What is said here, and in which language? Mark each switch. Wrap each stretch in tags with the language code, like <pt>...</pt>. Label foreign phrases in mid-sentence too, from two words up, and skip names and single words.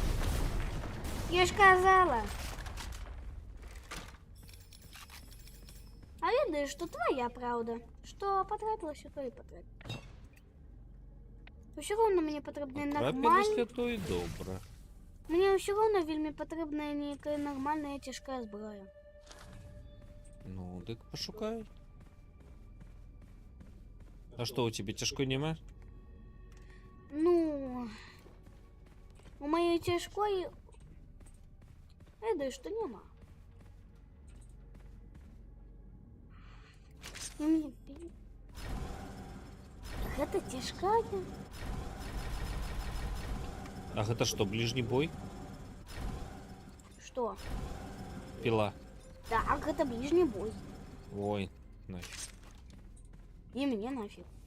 <uk>Я ж казала.</uk> <ru>А видишь, что твоя правда. Что потратилась, то и потратила. Все равно</ru> <uk>мені потрібна нормальна. Після то і добре. Мені</uk> <ru>все равно</ru> <uk>вельми потрібна ніяка нормальна і тяжка зброя.</uk> <ru>Ну, так пошукай. А что, у тебя тяжко нема?</ru> <uk>Ну, у моей тяжкої, видиш, що нема. І мені</uk> <ru>это тяжкая. А это что, ближний бой? Что? Пила. Так, это ближний бой. Ой, нафиг. И мне нафиг.</ru>